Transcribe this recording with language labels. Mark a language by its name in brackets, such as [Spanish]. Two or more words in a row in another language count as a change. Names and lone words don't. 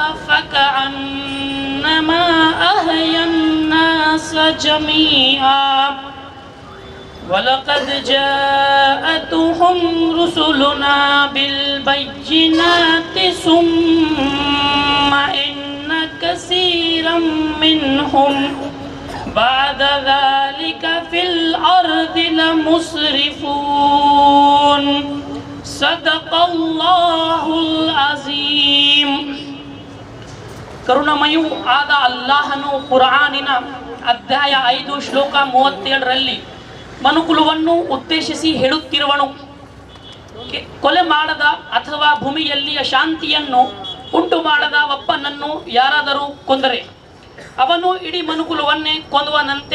[Arabic] فكأنما أحيا الناس جميعا ولقد جاءتهم رسلنا بالبينات ثم إن كثيرا منهم بعد ذلك في الأرض لمسرفون صدق الله العظيم. [Kannada] ಕರುಣಮಯೂ ಆದ ಅಲ್ಲಾಹನು ಕುರ್ಆನಿನ ಅಧ್ಯಾಯ 5 ಶ್ಲೋಕ 37ರಲ್ಲಿ ಮನುಕುಲವನ್ನು ಉದ್ದೇಶಿಸಿ ಹೇಳುತ್ತಿರುವನು, ಕೊಲೆ ಮಾಡದ ಅಥವಾ ಭೂಮಿಯಲ್ಲಿ ಶಾಂತಿಯನ್ನು ಉಂಟು ಮಾಡದ ಒಬ್ಬನನ್ನು ಯಾರಾದರೂ ಕೊಂದರೆ ಅವನು ಇಡೀ ಮನುಕುಲವನ್ನೇ ಕೊಂದುವನಂತೆ.